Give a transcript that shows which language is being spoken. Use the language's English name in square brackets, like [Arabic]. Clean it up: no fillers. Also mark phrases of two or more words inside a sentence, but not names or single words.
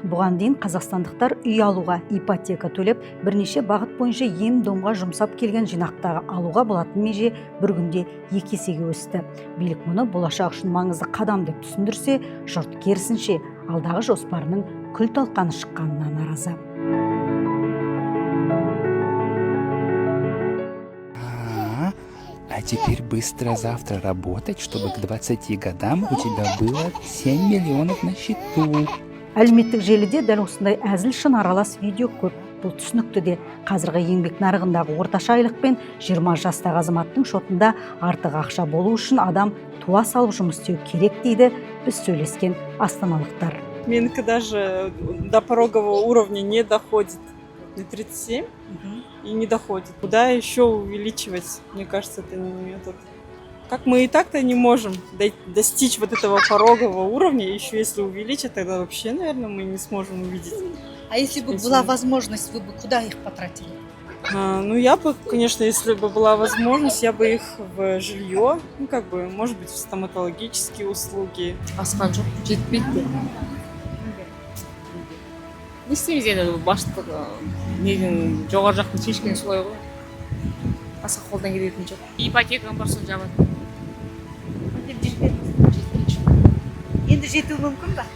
[Kazakh] Бұған дейін қазақстандықтар үй алуға ипотека төлеп, бірнеше бағыт бойынша ем-домға жұмсап келген жинақтағы алуға болатын меже бір күнде 2 есеге өсті. Билік мұны болашақ үшін маңызды қадам деп түсіндірсе, жұрт керісінше алдағы жоспарының күл-талқаны шыққанына наразы. [Russian] А теперь быстро завтра работать, чтобы к 20 годам у тебя было 7 миллионов на счету. [Kazakh] Әлеуметтік желіде дәл осындай әзіл шын аралас видео көп. Бұл түсінікті де. Қазіргі еңбек нарығындағы орташа айлықпен 20 жастағы азаматтың шотында артық ақша болу үшін адам туа салып жұмыс істеу керек дейді біз сөйлескен астаналықтар. [Russian] Менікі даже до порогового уровня не доходит. На 37 и не доходит. Куда еще увеличивать? Мне кажется, это не метод. Как мы и так-то не можем достичь вот этого порогового уровня, еще если увеличить, тогда вообще, наверное, мы не сможем увидеть. А если бы была возможность, вы бы куда их потратили? Ну, я бы, конечно, если бы была возможность, я бы их в жилье, может быть, в стоматологические услуги. [Kazakh] Асқан жоқ, жетпейді. Не істейміз енді, баштық неден жоғары жақтың шешкен солай ғой. Аса қолдан келетін жоқ. Ипотекам бар, соны жабады. Енді жетуі мүмкін ба?